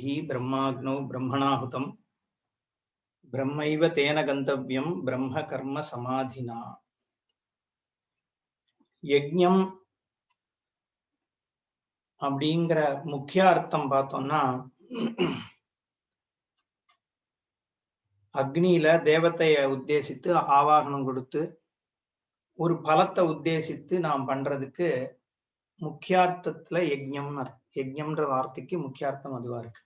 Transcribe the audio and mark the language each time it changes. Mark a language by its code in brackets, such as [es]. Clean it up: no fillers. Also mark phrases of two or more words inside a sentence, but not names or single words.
[sa] ब्रह्माग्नौ ब्रह्मणाहुतं ब्रह्मैव तेन गन्तव्यं ब्रह्मकर्म समाधिना। [ta] यज्ञம் அப்படிங்கிற முக்கிய அர்த்தம் பார்த்தோம்னா, அக்னியில தேவத்தையை உத்தேசித்து ஆவாகனம் கொடுத்து ஒரு பலத்தை உத்தேசித்து நாம் பண்றதுக்கு முக்கியார்த்தத்துல யஜ்ஞம்ன்ற வார்த்தைக்கு முக்கியார்த்தம் அதுவா இருக்கு.